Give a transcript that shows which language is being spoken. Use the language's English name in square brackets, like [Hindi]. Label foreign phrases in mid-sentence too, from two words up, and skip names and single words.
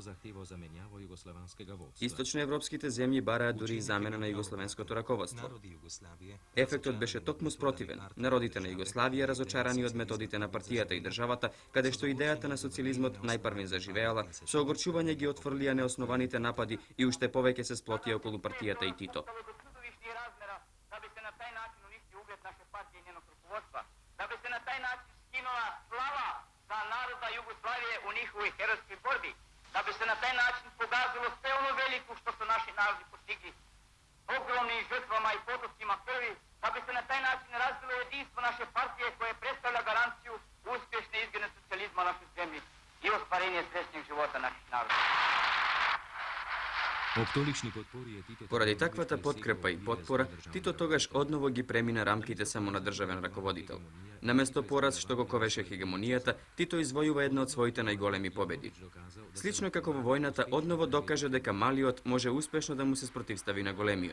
[Macedonian] Источноевропските земји бараа дури и замена на југословенското раководство. Ефектот беше токму спротивен. Народите на Југославија, разочарани од методите на партијата и државата, каде што идејата на социјализмот најпрвен заживеала, со огорчување ги отфрлија неоснованите напади и уште повеќе се сплотија околу партијата и Тито. [Serbian] Da bi se na taj način skinula slava za naroda Jugoslavije u njihovoj herojskoj borbi, da bi se na taj način pogazilo sve ono veliko što su naši narodi postigli, ogromnim žrtvama i potocima krvi, da bi se na taj način razvilo jedinstvo naše partije koje predstavlja garanciju uspješne izgledne socijalizma u našoj zemlji i ostvarenje srećnijeg života naših naroda. [Macedonian] Поради таквата подкрепа и потпора, Тито тогаш одново ги премина рамките само на државен раководител. Наместо пораз што го ковеше хегемонијата, Тито извојува една од своите најголеми победи. Слично како во војната, одново докаже дека малиот може успешно да му се спротивстави на големиот.